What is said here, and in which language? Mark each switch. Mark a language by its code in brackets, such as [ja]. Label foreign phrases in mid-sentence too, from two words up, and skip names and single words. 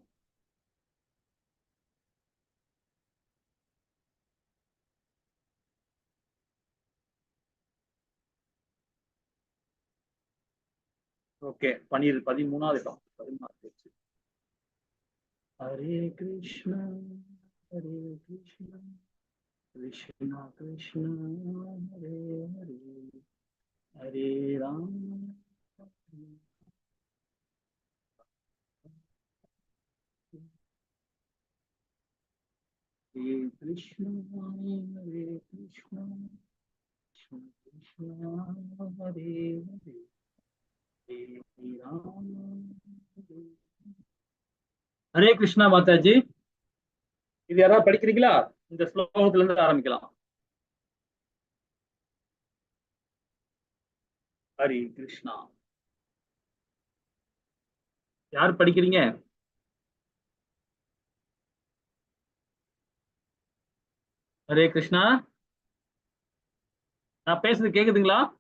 [ta] ஓகே 13வது இடம் 13வது. [sa] हरे कृष्ण कृष्ण कृष्ण हरे हरे हरे राम हरे कृष्ण हरे कृष्ण कृष्ण हरे हरे हरे राम हरे कृष्णा माताजी। [ta] இது யாராவது படிக்கிறீங்களா? இந்த ஸ்லோகத்துல இருந்து ஆரம்பிக்கலாம்। ஹரி கிருஷ்ணா யார் படிக்கிறீங்க? ஹரே கிருஷ்ணா நான் பேசுறது கேக்குதுங்களா?